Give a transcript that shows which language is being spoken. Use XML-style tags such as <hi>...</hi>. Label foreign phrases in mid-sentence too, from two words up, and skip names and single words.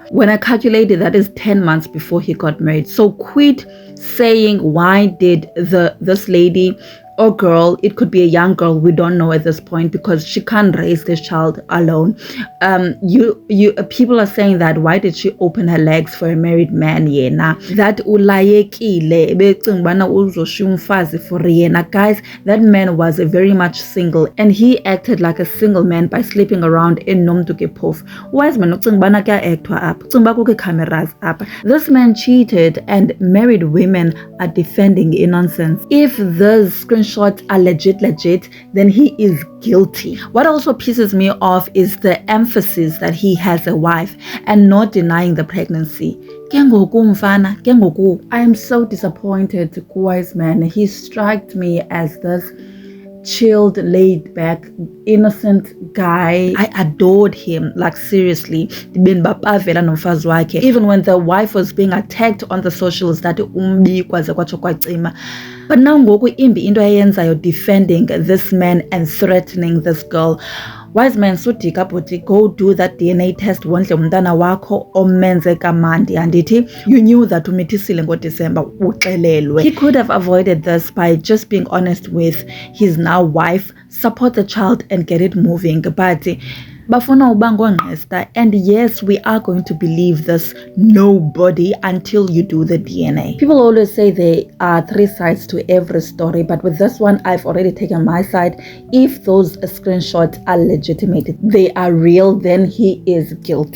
<en>When I calculated, that is 10 months before he got married. So quit saying why did this lady or girl, it could be a young girl, we don't know at this point, because she can't raise this child alone. People are saying that why did she open her legs for a married man yena, that</en> <xh>ulayekile becinga bana uzoshiya umfazi</xh> <en>for yena. Guys, that man was very much single, and he acted like a single man by sleeping around in</en> <xh>nomntu ke phofu. Wiseman ucinga bana kya actwa apha, ucinga uba kukho cameras apha.</xh> <en>This man cheated, and married women are defending innocence. If those screenshots are legit, then he is guilty. What also pisses me off is the emphasis that he has a wife and not denying the pregnancy. I am so disappointed. Wiseman, he struck me as this chilled, laid back, innocent guy. I adored him, like seriously. Even when the wife was being attacked on the socials, that but now</en> <xh>ngoku imbi into ayenzayo</xh> <en>defending this man and threatening this girl.</en> <xh>Wiseman, sudika bhuti,</xh> <en>go do that DNA test</en> <xh>wondle umntana wakho omenze kamandi andithi.</xh> <en>You knew that</en> <xh>umithisile ngoDecember uxelelwe.</xh> <en>He could have avoided this by just being honest with his now wife, support the child and get it moving.</en> <xh>But bafuna ubango ngesta,</xh> <en>and yes, we are going to believe this nobody until you do the DNA. People always say there are 3 sides to every story, but with this one, I've already taken my side. If those screenshots are legitimate, they are real, then he is guilty.</en>